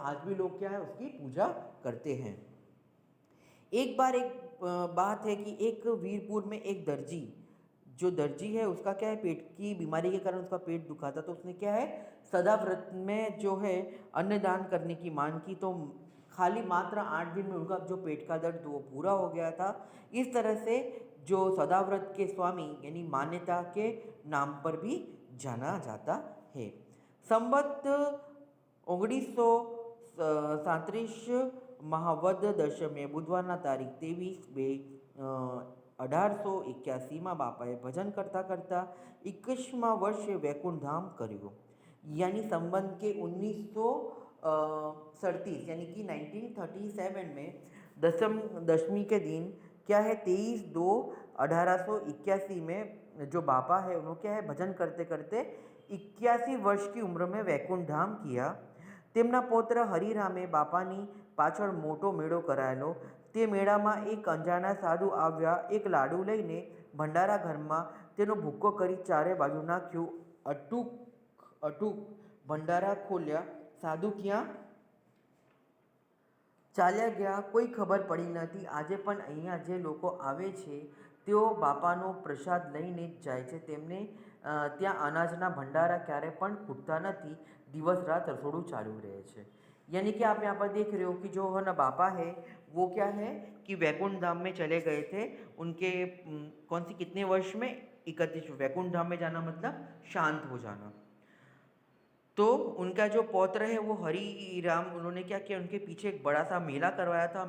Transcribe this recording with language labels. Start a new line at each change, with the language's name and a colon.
Hindi: आज भी लोग क्या है उसकी पूजा करते हैं। एक बात है कि एक वीरपुर में एक दर्जी है उसका क्या है पेट की बीमारी के कारण उसका पेट दुखा था, तो उसने क्या है सदाव्रत में जो है अन्नदान करने की मांग की। तो खाली मात्र 8 दिन में उनका जो पेट का दर्द वो पूरा हो गया था। इस तरह से जो सदाव्रत के स्वामी यानी मान्यता के नाम पर भी जाना जाता है।
Gujarati: संवत 1937 મહાવદ દશમે બુધવારના તારીખ 23/2/1881 બાપાએ ભજન કરતાં કરતાં 21મા વર્ષે વૈકુંઠ ધામ કર્યું।
Hindi: यानी संबंध के 1937 यानी कि 1937 में दशमी के दिन क्या है 23/2/1881 में जो बापा है उन्होंने क्या है भजन करते करते 81 वर्ष की उम्र में वैकुंठ धाम किया।
Gujarati: તેમના પૌત્ર હરિરામે બાપાની પાછળ મોટો મેળો કરાયેલો। તે મેળામાં એક અંજાના સાધુ આવ્યા, એક લાડુ લઈને ભંડારા ઘરમાં તેનો ભૂક્કો કરી ચારે બાજુ નાખ્યું। અટૂક ભંડારા ખોલ્યા, સાધુ ક્યાં ચાલ્યા ગયા કોઈ ખબર પડી નથી। આજે પણ અહીંયા જે લોકો આવે છે તેઓ બાપાનો પ્રસાદ લઈને જ જાય છે। તેમને ત્યાં અનાજના ભંડારા ક્યારે પણ ખૂટતા નથી, दिवस रात रसोड़ू चालू रहे छे।
Hindi: यानी कि आप यहाँ पर देख रहे हो कि जो है ना बापा है वो क्या है कि वैकुंठ धाम में चले गए थे। उनके कितने वर्ष में 31 वैकुंठ धाम में जाना मतलब शांत हो जाना। तो उनका जो पौत्र है वो हरि राम, उन्होंने क्या किया उनके पीछे एक बड़ा सा मेला करवाया था।